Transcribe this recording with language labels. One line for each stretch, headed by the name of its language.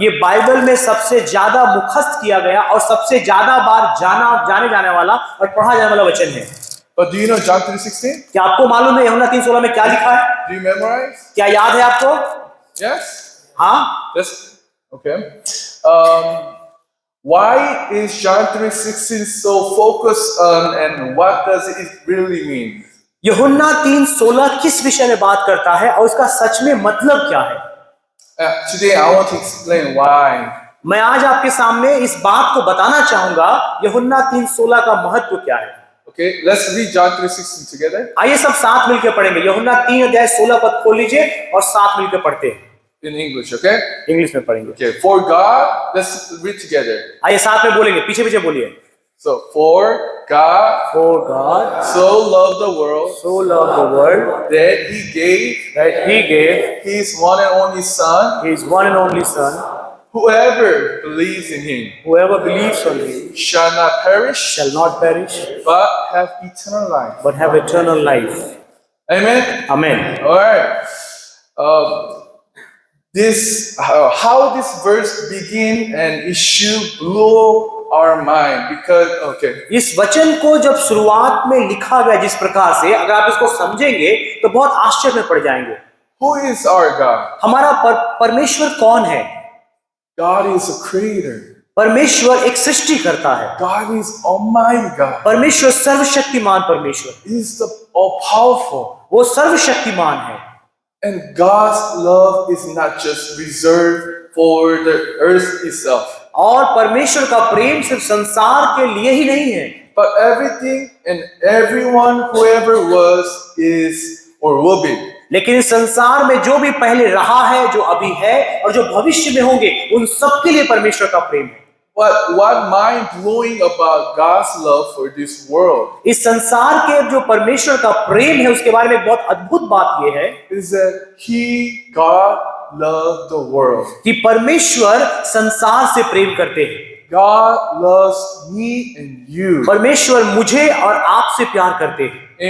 Hindi: ये बाइबल में सबसे ज्यादा मुखस्त किया गया और सबसे ज्यादा बार जाने जाने वाला और पढ़ा जाने वाला वचन है।
English: But do you know John 3:16?
Hindi: क्या आपको मालूम है यूहन्ना 3:16 में क्या लिखा है?
English: Do you memorize?
Hindi: क्या याद है आपको?
English: Yes.
Hindi: हाँ।
English: That's okay. Why is John 3:16 so focused on, and what does it really mean?
Hindi: यूहन्ना 3:16 किस विषय में बात करता है और उसका सच में मतलब क्या है?
English: Today I want to explain why
Hindi: मैं आज आपके सामने इस बात को बताना चाहूंगा यूहन्ना 3:16 का महत्व क्या है।
English: Okay, let's read John 3:16 together.
Hindi: आइए सब साथ मिलकर पढ़ेंगे। यूहन्ना 3:16 खोल लीजिए और साथ मिलकर पढ़ते हैं।
English: In English, okay?
Hindi: इंग्लिश में पढ़ेंगे।
English: Okay, for God, let's read together.
Hindi: आइए साथ में बोलेंगे, पीछे पीछे बोलिए।
English: So, for God For God so loved the world so loved the world that He gave that He gave His one and only Son. His one and only Son. Whoever believes in Him Whoever believes on Him shall not perish, shall not perish, but have eternal life. but have eternal life. Amen. Amen. All right. How this verse begin and it should blow our mind because okay.
Hindi: इस वचन को जब शुरुआत में लिखा गया जिस प्रकार से, अगर आप इसको समझेंगे तो बहुत आश्चर्य में पड़ जाएंगे।
English: Who is our God?
Hindi: हमारा परमेश्वर कौन है?
English: God is a creator.
Hindi: परमेश्वर एक सृष्टि करता है।
English: God is Almighty God.
Hindi: परमेश्वर सर्वशक्तिमान परमेश्वर,
English: He is the all-powerful.
Hindi: वो सर्वशक्तिमान है।
English: And God's love is not just reserved for the earth itself,
Hindi: और परमेश्वर का प्रेम सिर्फ संसार के लिए ही नहीं है,
English: but everything and everyone, whoever was, is, or will be.
Hindi: लेकिन इस संसार में जो भी पहले रहा है, जो अभी है और जो भविष्य में होंगे, उन सबके लिए परमेश्वर का प्रेम है।
English: But what mind-blowing about God's love for this world
Hindi: इस संसार के जो परमेश्वर का प्रेम है उसके बारे में बहुत अद्भुत बात यह है
English: is that God loved the world.
Hindi: कि परमेश्वर संसार से प्रेम करते हैं।
English: God loves me and you.
Hindi: परमेश्वर मुझे और आपसे प्यार करते हैं।